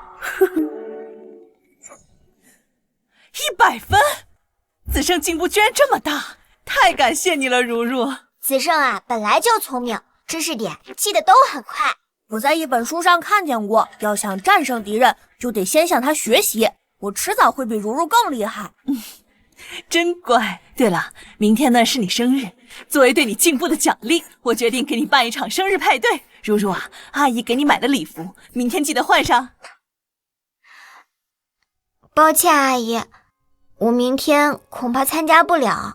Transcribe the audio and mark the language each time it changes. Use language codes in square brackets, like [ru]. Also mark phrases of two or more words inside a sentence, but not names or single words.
[zh] ？100 分，子勝進步居然這麼大，太感謝你了，如如。子勝啊，本來就聰明，知識點記得都很快。我在一本書上看見過，要想戰勝敵人，就得先向他學習。我遲早會比如如更厲害。真乖。对了，明天呢是你生日，作为对你进步的奖励，我决定给你办一场生日派对。如如啊，阿姨给你买的礼服，明天记得换上。抱歉，阿姨，我明天恐怕参加不了。